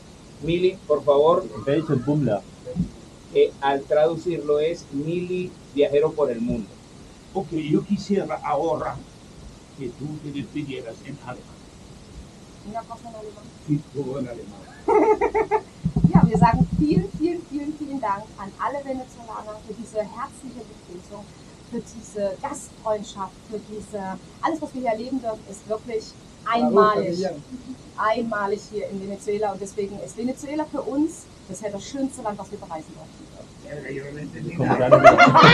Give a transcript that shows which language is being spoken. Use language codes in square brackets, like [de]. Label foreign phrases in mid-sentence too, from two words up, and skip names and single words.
[es] Mili, por favor, [de] Welche Bummler? [es] al traducirlo es Mili Viajero por el Mundo. Ok, yo quisiera ahora que tú te despidieras en alemán. Una cosa en alemán. Sí, todo en alemán. [de] Ja, wir sagen vielen Dank an alle Venezolaner für diese herzliche Begrüßung, für diese Gastfreundschaft, für alles, was wir hier erleben dürfen, ist wirklich einmalig. Einmalig hier in Venezuela, und deswegen ist Venezuela für uns bisher das schönste Land, was wir bereisen dürfen. [es] Yo no entendí Como nada. [de] gerne wieder.